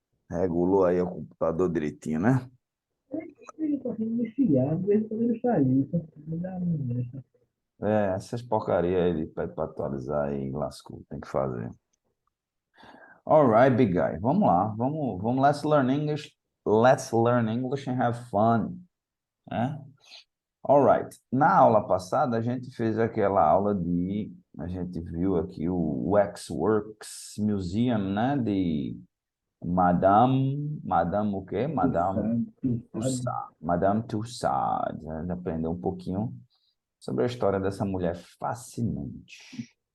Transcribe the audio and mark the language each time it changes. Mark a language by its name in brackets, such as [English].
[Portuguese] Regulou aí o computador direitinho, né? Ele está sendo iniciado, de vez em quando ele sai isso. Ele dá uma dessa. É, essas porcarias aí ele pede para atualizar e lascou, tem que fazer. [English] Alright, big guy. Vamos lá, vamos, let's learn English. Let's learn English and have fun, né? Alright. [Portuguese] Na aula passada, a gente fez aquela aula a gente viu aqui o Waxworks Museum, né? De Madame o quê? Tu sabe. Madame Tussauds. A gente aprendeu um pouquinho sobre a história dessa mulher fascinante.